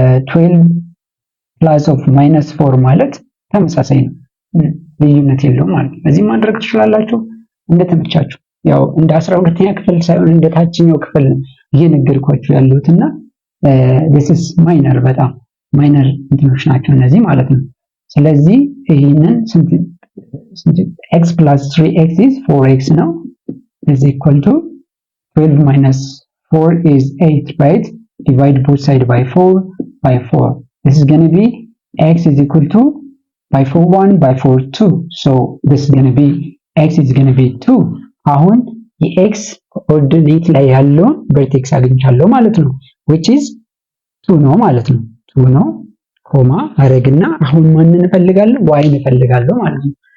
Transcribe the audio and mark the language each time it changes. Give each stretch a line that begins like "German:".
Amharic: 12 plus of minus 4 ማለት ተመሳሳይ ነው፣ ልዩነት የለውም ማለት ነው። እዚህ ማድረግ ትችላላችሁ እንደተመቻችሁ። ያው እንደ 12ኛ ክፍል ሳይሆን እንደ ታችኛው ክፍል እየነገርኳችሁ ያለሁትና
English: this is minor
Amharic: በጣም ማይነር እንትኖች ናቸው እነዚህ ማለት ነው። ስለዚህ ይሄንን ስንት
English: x plus 3x is 4x now is equal to 12 minus 4 is 8, right? Divide both sides by 4 by 4. This is going to be x is equal to by 4 1 by 4 2. So this is going to be x is going to be 2.
Amharic: አሁን የx ኮኦርዲኔት ላይ ያለው ቨርቴክስ አግኝቻለሁ ማለት ነው,
English: which is 2
Amharic: ነው ማለት ነው. 2 ነው ኮማ አረግና አሁን ማንን እንፈልጋለን? y እንፈልጋለሁ ማለት ነው.